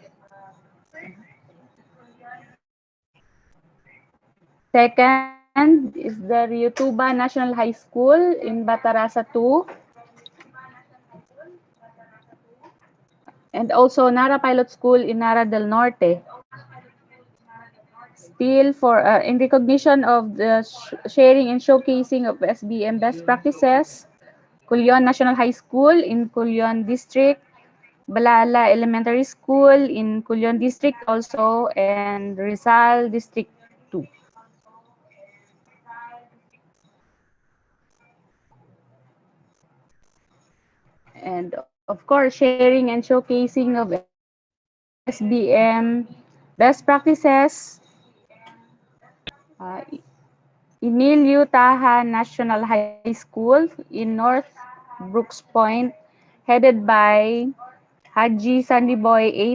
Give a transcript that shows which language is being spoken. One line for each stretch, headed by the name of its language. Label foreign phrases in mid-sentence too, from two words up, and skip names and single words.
English: Second is the Ryutuba National High School in Batarasa 2. And also Nara Pilot School in Nara del Norte. Still for in recognition of the sharing and showcasing of SBM best practices, Culion National High School in Culion District, Balala Elementary School in Culion District also, and Rizal District 2. And of course, sharing and showcasing of SBM best practices, Emilio Taha National High School in North Brooks Point, headed by Haji Sandiboy A.